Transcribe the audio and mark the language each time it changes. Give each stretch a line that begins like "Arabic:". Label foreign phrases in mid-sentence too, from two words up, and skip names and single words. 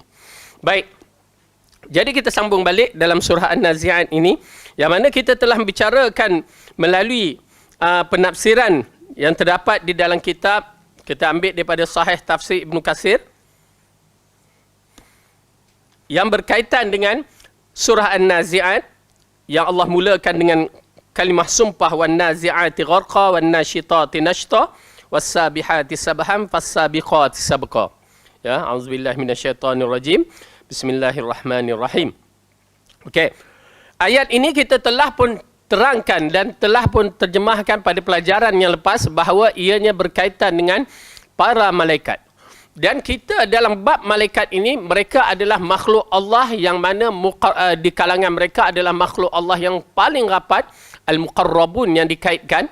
Malay: Baik. Jadi kita sambung balik dalam surah An-Nazi'at ini, yang mana kita telah membicarakan melalui penafsiran yang terdapat di dalam kitab, kita ambil daripada Sahih Tafsir Ibn Katsir, yang berkaitan dengan surah An-Nazi'at yang Allah mulakan dengan kalimah sumpah
Arabic: والنازعات غرقا والناشطات نشطا والسابحات سبحا فالسابقات سبقا. يا، أعوذ بالله من الشيطان الرجيم. بسم الله الرحمن الرحيم.
Malay: Okey. Ayat ini kita telah pun terangkan dan telah pun terjemahkan pada pelajaran yang lepas bahawa ianya berkaitan dengan para malaikat. Dan kita dalam bab malaikat ini, mereka adalah makhluk Allah yang mana di kalangan mereka adalah makhluk Allah yang paling rapat, al-muqarrabun yang dikaitkan.